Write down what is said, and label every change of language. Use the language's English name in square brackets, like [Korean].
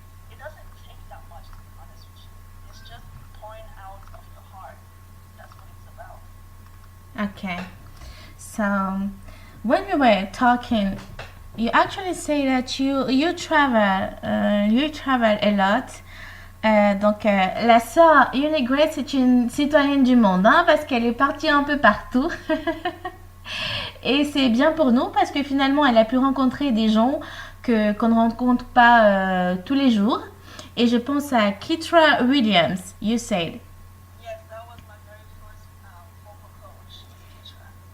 [English] It doesn't take that much, to be honest with you. It's just pouring out of your heart. That's what it's about. Okay. So when we were talking, you actually say that you travel a lot. [French] Donc la sœur Unique Grace c'est une citoyenne du monde, hein, parce qu'elle est partie un peu partout. Et c'est bien pour nous parce que finalement elle a pu rencontrer des gens qu'on ne rencontre pas tous les jours. Et je pense à Keitra Williams, [English] you said. Yes, that was my very first vocal coach, Keitra.